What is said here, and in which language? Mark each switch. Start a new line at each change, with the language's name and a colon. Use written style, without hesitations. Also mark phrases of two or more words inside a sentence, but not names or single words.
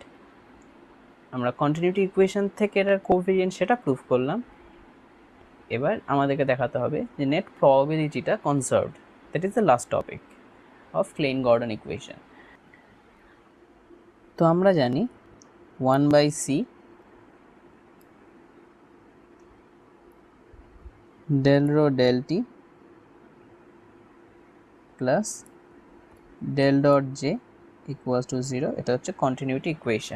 Bangla: আমরা
English: continuity equation
Bangla: থেকে এটার কোভেরিয়েন্ট সেটা প্রুফ করলাম। এবার আমাদেরকে দেখাতে হবে যে
English: net probability
Bangla: কনজার্ভড।
English: that is the last topic of Klein Gordon equation.
Bangla: তো আমরা জানি
English: 1/c del rho del t plus del dot j equals to 0.
Bangla: এটা হচ্ছে
English: continuity equation.